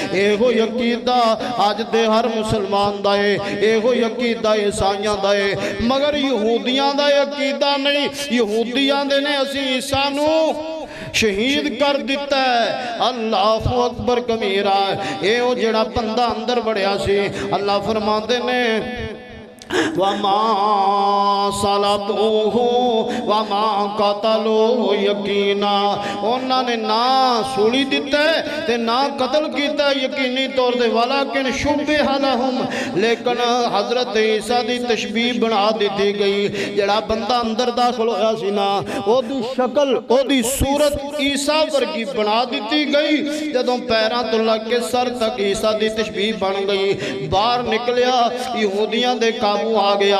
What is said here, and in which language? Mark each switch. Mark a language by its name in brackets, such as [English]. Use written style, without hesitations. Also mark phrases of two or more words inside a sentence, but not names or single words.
[Punjabi] ایہو عقیدہ اج دے ہر مسلمان دا ہے، ایہو عقیدہ عیسائیاں دا ہے، مگر یہودیاں دا عقیدہ نہیں. یہودیاں دے نے اسی عیسیٰ نوں شہید کر دتا ہے. [Arabic] الله أكبر كبيرا. [Punjabi] یہ وہ جیہڑا بندہ اندر بڑھیا سی، اللہ فرماتے نے [Arabic] وما صلبوه وما قتلوه يقينا. [Punjabi] انہوں نے نہ سولی دتا ہے تے نہ قتل کیا یقینی طور پر, [Arabic] ولكن شبه لهم, [Urdu] لیکن حضرت عیسیٰ کی تشبیہ بنا دی گئی. [Punjabi] جڑا بندہ اندر داخل ہویا سی نا، اوہدی شکل اوہدی صورت عیسیٰ ورگی بنا دی گئی. جدوں پیروں تو لگ کے سر تک عیسیٰ کی تشبیہ بن گئی. باہر نکلیا، یہودیوں کے قابو آ گیا.